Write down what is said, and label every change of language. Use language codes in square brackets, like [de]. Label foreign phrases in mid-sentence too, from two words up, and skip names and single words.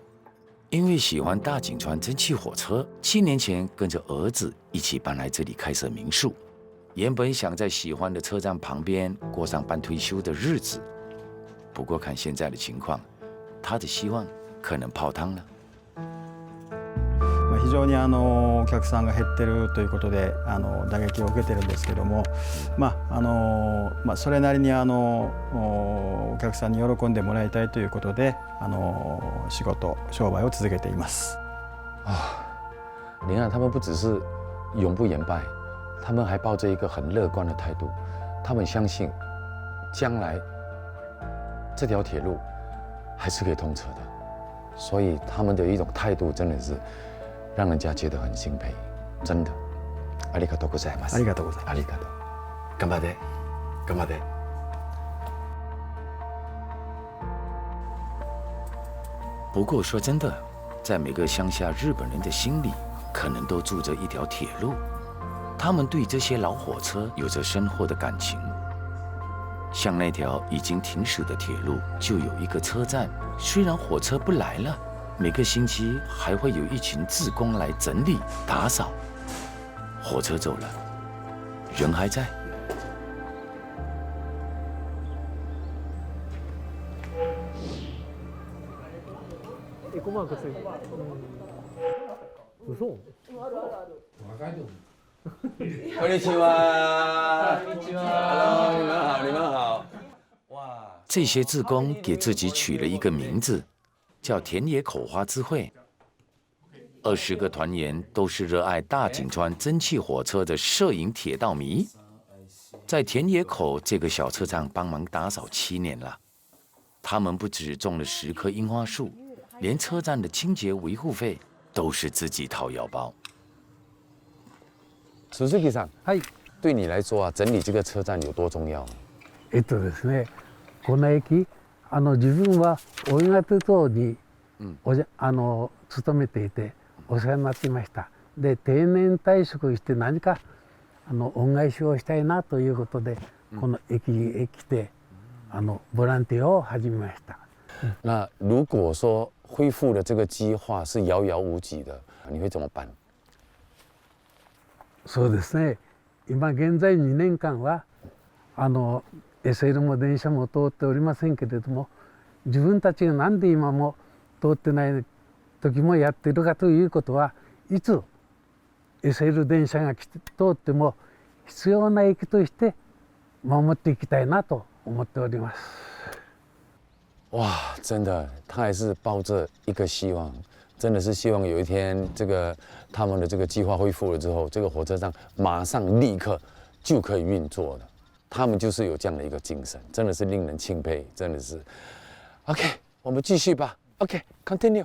[zh] 因为喜欢大井川蒸汽火车，7年前跟着儿子一起搬来这里开设民宿。原本想在喜欢的车站旁边过上半退休的日子，不过看现在的情况，他的希望可能泡汤了。 [ja] 非常にお客さんが減ってるということで打撃を受けてるんですけども、それなりにお客さんに喜んでもらいたいということで仕事商売を続けています。 [zh] 你看，他们不只是永不言败，他们还抱着一个很乐观的态度，他们相信将来这条铁路还是可以通车的，所以他们的一种态度真的是让人家觉得很钦佩，真的。 [ja] ありがとうございます。ありがとうございます。ありがとう。頑張って、頑張って。 [zh] 不过说真的，在每个乡下日本人的心里，可能都住着一条铁路，他们对这些老火车有着深厚的感情。像那条已经停驶的铁路，就有一个车站，虽然火车不来了，每个星期还会有一群志工来整理打扫。火车走了，人还在。 [ja] エコマークついてる。嘘？こんにちは。こんにちは。 [zh] 你们好，你们好。哇！这些志工给自己取了一个名字，叫田野口花之会。20个团员都是热爱大井川蒸汽火车的摄影铁道迷，在田野口这个小车站帮忙打扫7年了。他们不只种了10棵樱花树，连车站的清洁维护费都是自己掏腰包。 Suzukiさん，对你来说啊，整理这个车站有多重要？ [ja] ですね、この駅自分は大井川鉄道に勤めていてお世話になっていました。で定年退職して何か恩返しをしたいなということで、この駅へ来てボランティアを始めました。 [zh] 那如果说恢复的这个计划是遥遥无期的，你会怎么办？ [ja] そうですね。今現在2年間はSL も電車も通っておりませんけれども、自分たちがなんで今も通ってない時もやっているかということは、いつ SL 電車が通っても必要な駅として守っていきたいなと思っております。 [zh] 哇，真的，他还是抱着一个希望，真的是希望有一天他们的这个计划恢复了之后，这个火车站马上立刻就可以运作了。他们就是有这样的一个精神，真的是令人钦佩，真的是。OK， 我们继续吧。 [en] OK，continue。